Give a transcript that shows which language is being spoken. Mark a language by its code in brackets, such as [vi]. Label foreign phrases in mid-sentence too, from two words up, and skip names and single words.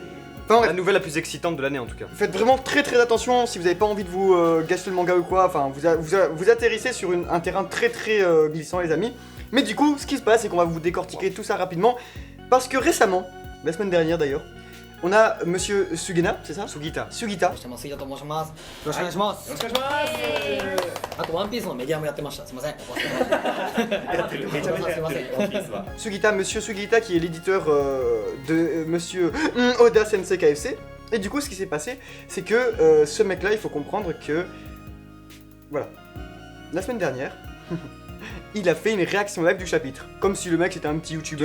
[fr] Enfin, la nouvelle la plus excitante de l'année en tout cas. Faites vraiment très attention si vous n'avez pas envie de vous gâcher le manga ou quoi, enfin vous atterrissez sur un terrain très glissant les amis. Mais du coup, ce qui se passe c'est qu'on va vous décortiquer tout ça rapidement, parce que récemment, la semaine dernière d'ailleurs, on a monsieur Sugena, c'est ça? Sugita. [ja] してます、杉田と申します。よろしくお願いします。よろしくお願いします。あとワンピースのメディアもやってました。すみません。すみません。ワンピースは。 [fr] Sugita, monsieur Sugita qui est l'éditeur de monsieur Oda Sensei KFC. Et du coup, ce qui s'est passé, c'est que ce mec-là, il faut comprendre que... Voilà. La semaine dernière, il a fait une réaction live du chapitre. Comme si le mec c'était un petit youtubeur.